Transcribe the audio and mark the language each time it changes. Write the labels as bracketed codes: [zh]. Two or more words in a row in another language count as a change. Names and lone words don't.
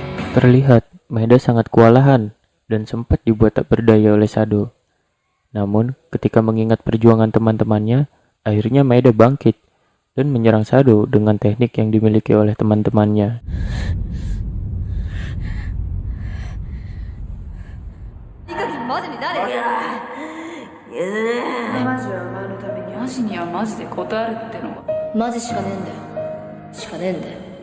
[id] Terlihat Maeda sangat kewalahan dan sempat dibuat tak berdaya oleh Sado. Namun, ketika mengingat perjuangan teman-temannya, akhirnya Maeda bangkit dan menyerang Sado dengan teknik yang dimiliki oleh teman-temannya. [ja] マジしかねえんだよ。しかねえんだよ。